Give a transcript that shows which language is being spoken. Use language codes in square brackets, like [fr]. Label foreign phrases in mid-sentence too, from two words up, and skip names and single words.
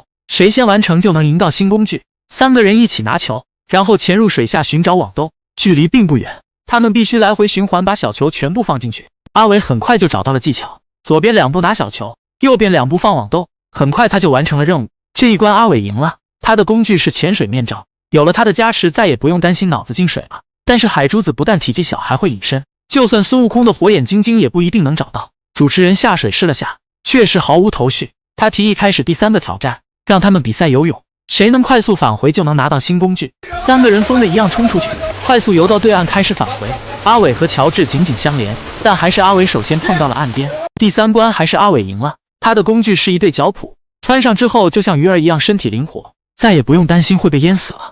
[zh] 誰先完成就能贏到新工具。三個人一起拿球，然後潛入水下尋找網兜，距離並不遠，他們必須來回循環把小球全部放進去。阿偉很快就找到了技巧，左邊2步拿小球，右邊2步放網兜，很快他就完成了任務。這一關阿偉贏了，他的工具是潛水面罩，有了他的加持，再也不用擔心腦子進水了。但是海珠子不但體積小，還會隱身，就算孫悟空的火眼金睛也不一定能找到。主持人下水試了下，確實毫無頭緒。他提議開始第3個挑戰，讓他們比賽游泳，誰能快速返回就能拿到新工具。3個人瘋了一樣衝出去，快速游到對岸開始返回。阿偉和喬治緊緊相連，但還是阿偉首先碰到了岸邊。第3關還是阿偉贏了，他的工具是一對腳蹼，穿上之後就像魚兒一樣身體靈活，再也不用擔心會被淹死了。